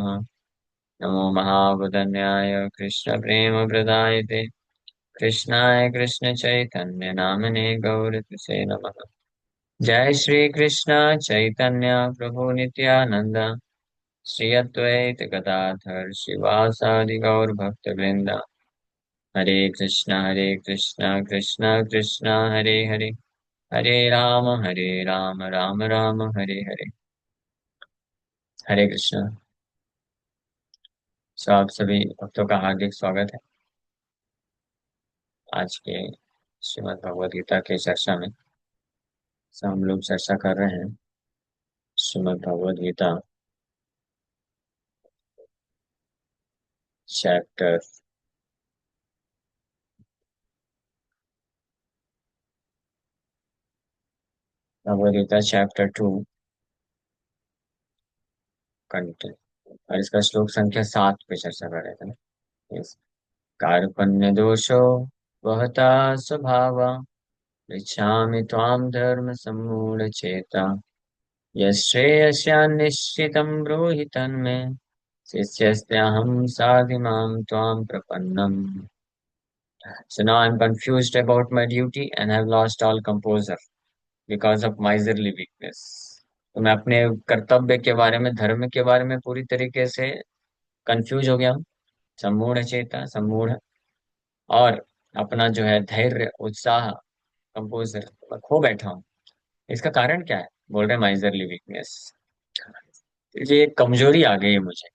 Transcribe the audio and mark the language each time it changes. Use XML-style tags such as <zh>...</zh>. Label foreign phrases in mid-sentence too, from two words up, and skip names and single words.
<sa>नमो महावदन्याय कृष्णप्रेमप्रदायते कृष्णाय कृष्णचैतन्य नामने गौरतुसे नमः। जय श्री कृष्ण चैतन्य प्रभु नित्यानंद श्री अद्वैत गदाधर शिवासादि गौर भक्तवृंद। हरे कृष्णा कृष्णा कृष्णा हरे हरे हरे राम राम राम हरे हरे। हरे कृष्णा।</sa> <hi>सो आप सभी भक्तों का हार्दिक स्वागत है आज के श्रीमद् भगवद गीता के चर्चा में। सो हम लोग चर्चा कर रहे हैं श्रीमद् भगवद गीता चैप्टर भगवद गीता</hi> <en>chapter 2 content,</en> <hi>और इसका श्लोक संख्या 7 पे चर्चा कर रहे थे ना।</hi> <en>Yes।</en> <sa>कार्पण्य दोषो वहता स्वभाव पृच्छामि त्वां धर्म सम्मूढ़ चेता यश्रेयस्यान्निश्चितं ब्रूहि तन्मे शिष्यस्तेऽहं साधिमां त्वां प्रपन्नम्।</sa> <en>So now I'm confused about my duty and have lost all composure because of miserly weakness।</en> <hi>तो मैं अपने कर्तव्य के बारे में, धर्म के बारे में पूरी तरीके से कंफ्यूज हो गया हूँ।</hi> <sa>सम्मूढ़ चेता,</sa> <hi>सम्मूढ़, और अपना जो है धैर्य, उत्साह, कंपोजर मैं खो बैठा हूँ। इसका कारण क्या है? बोल रहे</hi> <en>miserly weakness.</en> <hi>ये एक कमजोरी आ गई है मुझे।</hi>